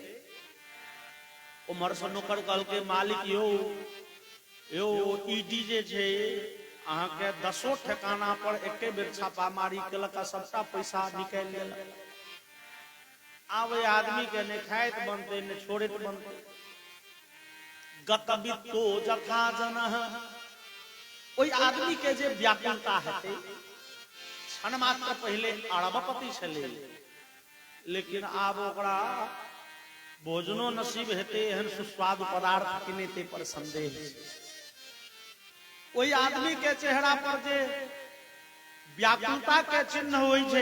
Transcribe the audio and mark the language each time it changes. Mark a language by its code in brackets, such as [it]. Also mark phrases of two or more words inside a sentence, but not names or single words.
[mai] उमर से नौकर कहलके मालिक यो यो ईडी जे छे अहाँ के 10 ठिकाना पर एके बेर छापामारी केलक सबटा पैसा निकाल लेलक। आब आदमी के ने खाइत बनते ने छोड़ित बनते। [sa] गतवित्तो जथा जनः [mai] ओई आदमी के जे व्याकुलता हेते क्षण मात्र पहले अरबपति छले लेकिन आब ओकरा भोजनो नसीब हेते एहन सुस्वाद पदार्थ किनेते पर संदेह। ओई आदमी के चेहरा पर जे व्याकुलता के चिन्ह होइ छै।